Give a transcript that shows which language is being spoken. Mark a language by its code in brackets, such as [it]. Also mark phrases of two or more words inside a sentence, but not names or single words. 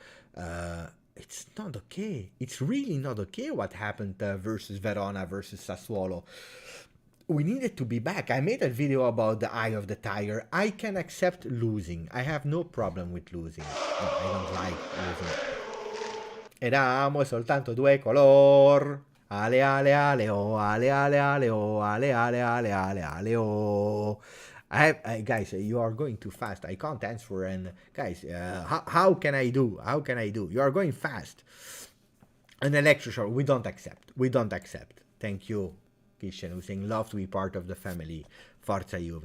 [en] It's not okay. It's really not okay what happened versus Verona, versus Sassuolo. We needed to be back. I made a video about the eye of the tiger. I can accept losing. I have no problem with losing. No, I don't like losing. [it] Eravamo soltanto due color. Ale ale ale oh, ale ale ale oh, ale ale ale ale ale oh. [en] Guys, you are going too fast. I can't answer. And guys, how can I do? How can I do? You are going fast. An electroshock. We don't accept. We don't accept. Thank you, Christian, who's saying love to be part of the family. [it] Forza Juve.